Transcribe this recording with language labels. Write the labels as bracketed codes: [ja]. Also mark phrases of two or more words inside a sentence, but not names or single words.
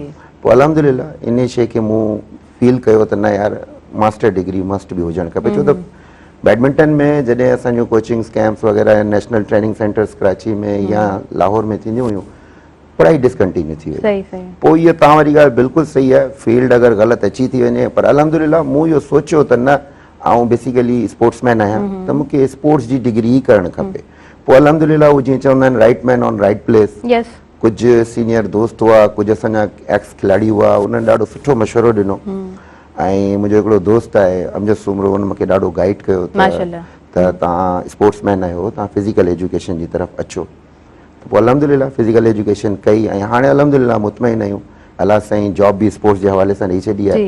[sd] पोइ अलहमदिल्ला इन शइ खे मूं फील कयो त न यार [en] master degree [sd] मस्ट बि हुजणु खपे, छो त बैडमिंटन में जॾहिं असांजो [en] coachings camps [sd] वग़ैरह [en] national training centers [sd] कराची में या लाहौर में थींदियूं हुयूं, पढ़ाई डिसकंटिन्यू थी वई। सही सही पोइ इहा तव्हां वारी ॻाल्हि बिल्कुलु सही आहे, फील्ड अगरि ग़लति अची थी वञे, पर अलहमदिल्ला मूं इहो सोचियो त न आउं [en] basically sportsman [sd] आहियां त मूंखे स्पोर्ट्स जी डिग्री ई करणु खपे। पोइ अलहमदिल्ला उहो जीअं चवंदा आहिनि [en] right man on right place, [sd] यस कुझु सीनियर दोस्त हुआ, कुझु असांजा एक्स खिलाड़ी हुआ, उन्हनि ॾाढो सुठो मशवरो ॾिनो। ऐं मुंहिंजो हिकिड़ो दोस्त आहे अमजद सुमरो, उन मूंखे ॾाढो गाइड कयो माशाल्लाह। त तव्हां स्पोर्ट्समैन आहियो, तव्हां [en] physical education [sd] जी तरफ़ अचो। त पोइ अलहमदिल्ला [en] physical education [sd] कई ऐं हाणे अलहमदिल्ला मुतमइन आहियूं, अलाह साईं जॉब बि स्पोर्ट्स जे हवाले सां ॾेई छॾी आहे।